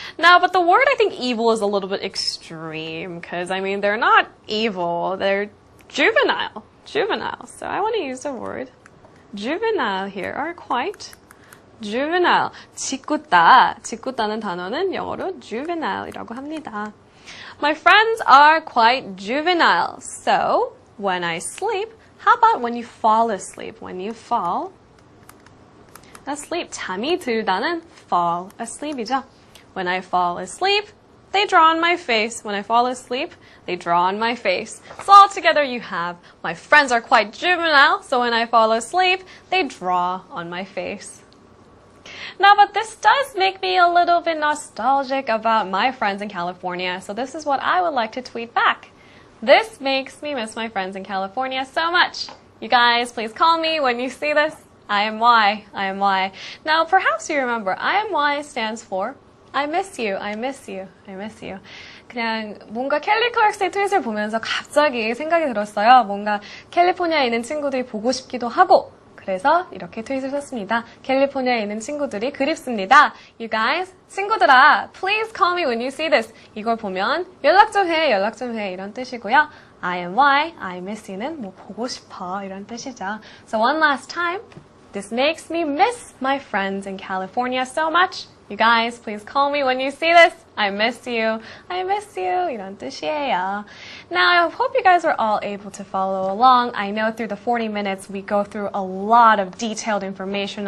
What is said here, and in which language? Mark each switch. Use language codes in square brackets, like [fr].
[en] Now, but the word I think evil is a little bit extreme, because they're not evil, they're juvenile. So I want to use the word juvenile here, or quite juvenile. [ko] 짓궂다는 단어는 영어로 juvenile이라고 합니다. [en] My friends are quite juvenile, so when I sleep, how about when you fall asleep? When you fall asleep, [ko] 잠이 들다는 [en] fall asleep이죠. When I fall asleep, they draw on my face. When I fall asleep, they draw on my face. So all together you have, my friends are quite juvenile, so when I fall asleep, they draw on my face. Now, but this does make me a little bit nostalgic about my friends in California, so this is what I would like to tweet back. This makes me miss my friends in California so much. You guys, please call me when you see this. I am Y. Now, perhaps you remember, I am Y stands for I miss you, I miss you, I miss you. [ko] 그냥 뭔가 켈리 클락스의 트윗을 보면서 갑자기 생각이 들었어요. 뭔가 캘리포니아에 있는 친구들이 보고 싶기도 하고 그래서 이렇게 트윗을 썼습니다. 캘리포니아에 있는 친구들이 그립습니다. [en] You guys, [ko] 친구들아, [en] please call me when you see this. [ko] 이걸 보면 연락 좀 해, 연락 좀 해 이런 뜻이고요. [en] I am why, I miss you는 [ko] 뭐 보고 싶어 이런 뜻이죠. [en] So one last time, this makes me miss my friends in California so much. You guys, please call me when you see this. I miss you. I miss you. [ko] 이런 뜻이에요. [en] Now, I hope you guys were all able to follow along. I know through the 40 minutes we go through a lot of detailed information.